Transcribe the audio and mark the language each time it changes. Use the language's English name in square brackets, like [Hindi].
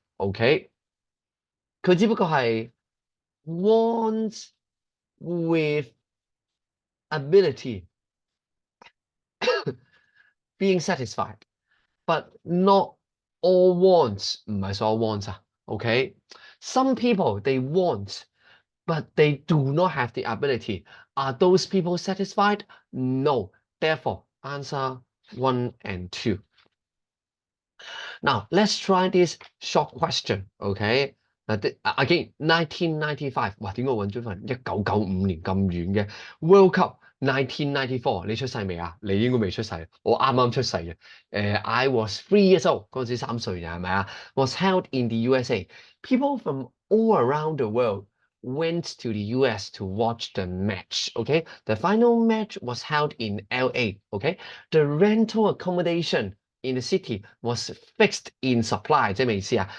[English] Okay，佢只不過係 wants with ability being satisfied, but not all wants [Cantonese] 唔係所有 wants 啊 [English] OK， some people they want but they do not have the ability. Are those people satisfied? No. Therefore, answer 1 and 2. Now, let's try this short question, okay? [Cantonese] Again, 1995，哇，點解我揾咗份1995年咁遠嘅 World Cup 1994？ 你出世未啊？你應該未出世，我啱啱出世嘅。 [English] I was 3 years old， [Cantonese] 嗰陣時3歲嘅係咪啊？ [English] Was held in the USA. People from all around the world went to the US to watch the match. Okay, the final match was held in LA. Okay, the rental accommodation in the city was fixed in supply， [Cantonese] 即係咩意思啊？